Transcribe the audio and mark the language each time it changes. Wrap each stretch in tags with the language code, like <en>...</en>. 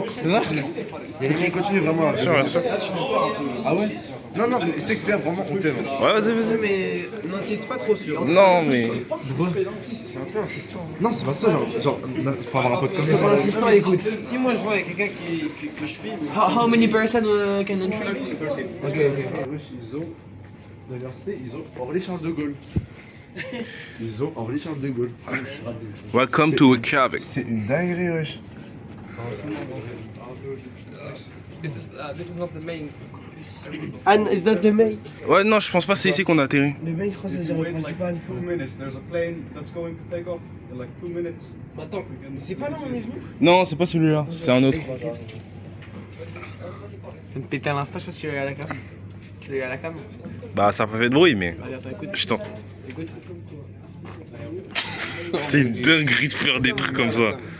<fr>Continue vraiment. Ah ouais? Non, mais c'est clair, vraiment, on t'aime. Ouais, vas-y. Mais n'insiste pas trop sur. Non, mais. C'est un peu insistant. Non, c'est pas ça, genre, faut avoir un peu de C'est pas insistant, écoute. Si moi je vois quelqu'un que je filme.</fr> <en>How many person can enter? Ok.</en> <fr>Ils ont, l'université, ils ont Orly-Charles de Gaulle. Ils ont Orly-Charles de Gaulle.</fr> <en>Welcome to Reykjavik.</en> <fr>C'est une dinguerie, wesh.</fr> <en>This is not the main. And is that the main?</en> <fr>Ouais, non, je pense pas que c'est ici qu'on a atterri. Le main, je crois, c'est le principal.</fr> <en>2 minutes, there's a plane that's going to take off in like 2 minutes.</en> <fr>Attends, mais c'est pas là où on est venu? Non, c'est pas celui-là, c'est un autre. Je vais me péter à l'instant, je sais pas si tu l'as eu à la cam. Tu l'as eu à la cam? Bah, ça a pas fait de bruit, mais. Allez, attends, écoute. Je t'en. Écoute. C'est une dinguerie de faire des trucs comme ça.</fr>